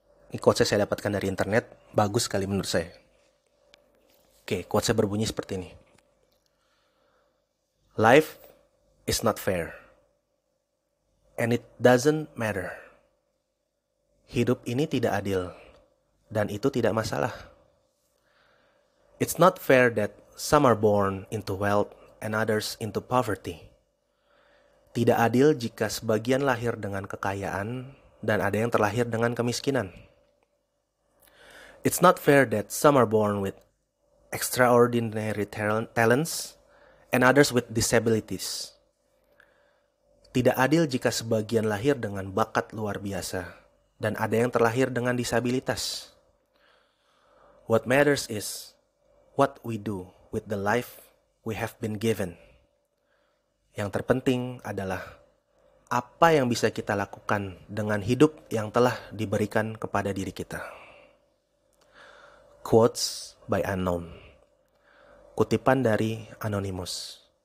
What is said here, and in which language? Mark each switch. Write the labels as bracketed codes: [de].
[id] Ini quotes saya dapatkan dari internet, bagus sekali menurut saya. Oke, quotes saya berbunyi seperti ini. [en] Life is not fair. And it doesn't matter. [id] Hidup ini tidak adil, dan itu tidak masalah. [en] It's not fair that some are born into wealth and others into poverty. [id] Tidak adil jika sebagian lahir dengan kekayaan dan ada yang terlahir dengan kemiskinan. [en] It's not fair that some are born with extraordinary talents and others with disabilities. [id] Tidak adil jika sebagian lahir dengan bakat luar biasa dan ada yang terlahir dengan disabilitas. [en] What matters is what we do with the life we have been given. [id] Yang terpenting adalah apa yang bisa kita lakukan dengan hidup yang telah diberikan kepada diri kita. [en] Quotes by Unknown. [id] Kutipan dari Anonymous.